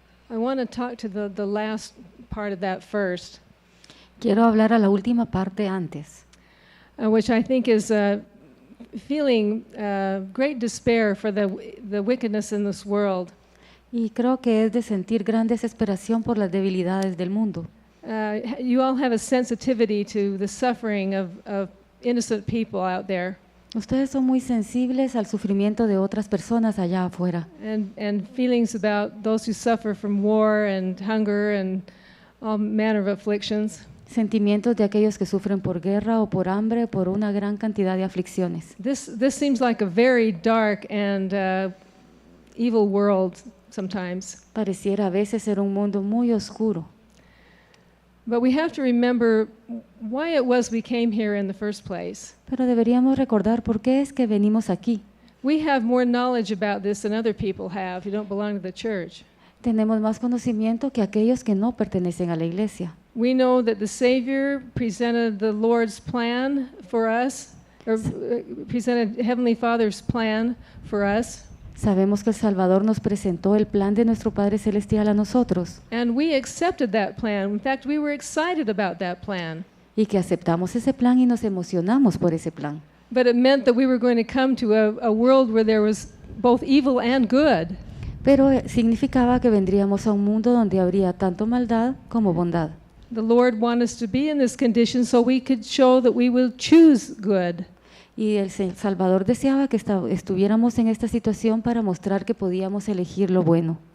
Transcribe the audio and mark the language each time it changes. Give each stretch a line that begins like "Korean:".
English: I want to talk to the last part of that first,
Spanish: Quiero hablar a la última parte antes,
English: which I think is feeling great despair for the wickedness in this world.
Spanish: y creo que es de sentir gran desesperación por las debilidades del mundo.
English: You all have a sensitivity to the suffering of innocent people out there,
Spanish: Ustedes son muy sensibles al sufrimiento de otras personas allá afuera
English: and feelings about those who suffer from war and hunger and all manner of afflictions.
Spanish: sentimientos de aquellos que sufren por guerra o por hambre, por una gran cantidad de aflicciones.
English: This seems like a very dark and evil world sometimes.
Spanish: Pareciera a veces ser un mundo muy oscuro,
English: But we have to remember why it was we came here in the first place.
Spanish: pero deberíamos recordar por qué es que venimos aquí.
English: We have more knowledge about this than other people have who don't belong to the church.
Spanish: Tenemos más conocimiento que aquellos que no pertenecen a la iglesia.
English: We know that the Savior presented the Lord's plan for us, or presented Heavenly Father's plan for us.
Spanish: Sabemos que el Salvador nos presentó el plan de nuestro Padre Celestial a nosotros
English: And we accepted that plan. In fact, we were excited about that plan.
Spanish: y que aceptamos ese plan y nos emocionamos por ese plan.
English: But it meant that we were going to come to a world where there was both evil and good.
Spanish: Pero significaba que vendríamos a un mundo donde habría tanto maldad como bondad.
English: The Lord wanted us to be in this condition so we could show that we will choose good.
Spanish: Y el Salvador deseaba que estuviéramos en esta situación para mostrar que podíamos elegir lo bueno.